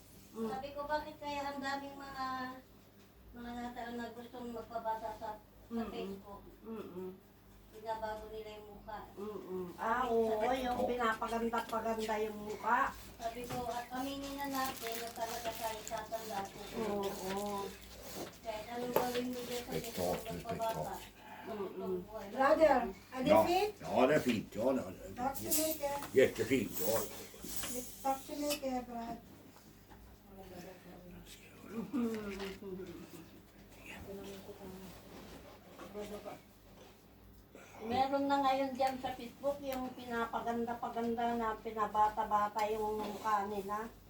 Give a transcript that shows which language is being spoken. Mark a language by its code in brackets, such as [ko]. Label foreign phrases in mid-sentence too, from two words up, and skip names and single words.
[tl] Sabi ko, bakit kaya ang daming mga natao na gustong magpabata sa Facebook? Binabago nila yung mukha. Oo, yung pinapaganda-paganda yung mukha. Sabi ko, at aminin na natin na talaga tayo tatanda. Oo. Kahit anong gawin mo dyan sa Facebook magpabata. [en] Brother, are they [sv] Ja, [en] fit? [sv] ja, det är fint. Ja, det Tack så mycket. jättefint. Ja. Tack så mycket, Brad. [tl] Meron na ngayon dyan sa Facebook yung pinapaganda-paganda na pinabata-bata yung mukha nila.